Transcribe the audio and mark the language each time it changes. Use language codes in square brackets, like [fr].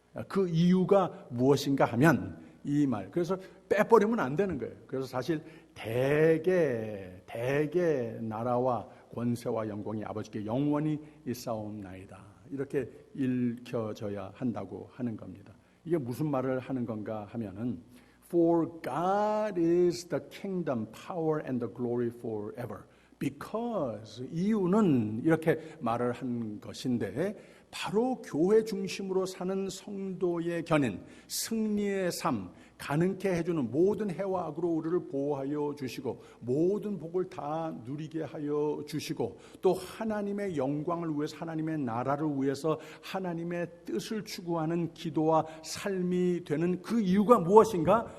[ko] 그 이유가 무엇인가 하면 이 말. 그래서 빼버리면 안 되는 거예요. 그래서 사실 대개 나라와 권세와 영광이 아버지께 영원히 있사옵나이다. 이렇게 읽혀져야 한다고 하는 겁니다. 이게 무슨 말을 하는 건가 하면은 [en] For God is the kingdom, power and the glory forever. [ko] Because 이유는 이렇게 말을 한 것인데 바로 교회 중심으로 사는 성도의 견인, 승리의 삶, 가능케 해주는 모든 해와 악으로 우리를 보호하여 주시고 모든 복을 다 누리게 하여 주시고 또 하나님의 영광을 위해서 하나님의 나라를 위해서 하나님의 뜻을 추구하는 기도와 삶이 되는 그 이유가 무엇인가?